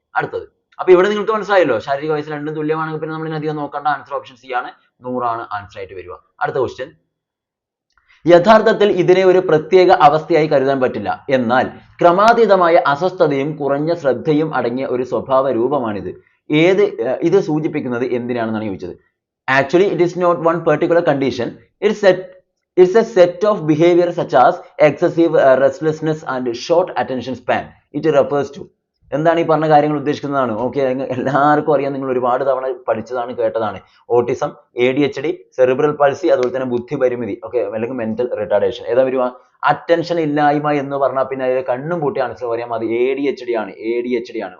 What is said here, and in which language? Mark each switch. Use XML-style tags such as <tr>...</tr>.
<ml>അടുത്തത്, അപ്പൊ ഇവിടെ നിങ്ങൾക്ക് മനസ്സിലായല്ലോ, ശാരീരിക വയസ്സ് രണ്ടും തുല്യമാണെങ്കിൽ പിന്നെ നമ്മൾ അധികം നോക്കേണ്ട, ആൻസർ ഓപ്ഷൻ C ആണ്. 100 ആണ് ആൻസർ ആയിട്ട് വരിക. അടുത്ത ക്വസ്റ്റ്യൻ, യഥാർത്ഥത്തിൽ ഇതിനെ ഒരു പ്രത്യേക അവസ്ഥയായി കരുതാൻ പറ്റില്ല, എന്നാൽ ക്രമാതീതമായ അസ്വസ്ഥതയും കുറഞ്ഞ ശ്രദ്ധയും അടങ്ങിയ ഒരു സ്വഭാവ രൂപമാണിത്. ഇത് സൂചിപ്പിക്കുന്നത് എന്തിനാണെന്നാണ് ചോദിച്ചത്.</ml> <en>Actually, it is not one particular condition. It's a set of behavior such as excessive restlessness and short attention span. It refers to.</en> <ml>എന്താണ് ഈ പറഞ്ഞ കാര്യങ്ങൾ ഉദ്ദേശിക്കുന്നതാണ്. ഓക്കെ, എല്ലാവർക്കും അറിയാം, നിങ്ങൾ ഒരുപാട് തവണ പഠിച്ചതാണ്, കേട്ടതാണ്. ഓട്ടിസം, ADHD, സെറിബ്രൽ പൾസി, അതുപോലെ തന്നെ ബുദ്ധി പരിമിതി, ഓക്കെ, അല്ലെങ്കിൽ മെന്റൽ റിട്ടാർഡേഷൻ. ഏതാ വരുക? അറ്റൻഷൻ ഇല്ലായ്മ എന്ന് പറഞ്ഞാൽ പിന്നെ അതിൽ കണ്ണും പൂട്ടി ആൻസർ പറയാം, അത് ADHD ആണ്. ADHD ആണ്.</ml>